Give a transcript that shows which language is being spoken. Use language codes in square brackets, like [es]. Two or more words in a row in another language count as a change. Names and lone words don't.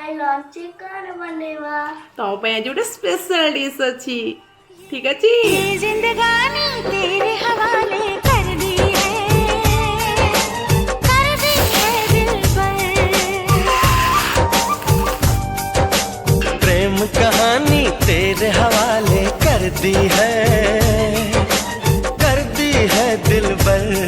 [or] ଚିକନ ବନେଇବା। ତମ ପାଇଁ ଆଜି ଗୋଟେ [en] special dish [or] ଅଛି, ଠିକ ଅଛି? [hi] जिंदगानी तेरे हवाले कर दी है दिल पर। प्रेम कहानी तेरे हवाले कर दी है दिल पर।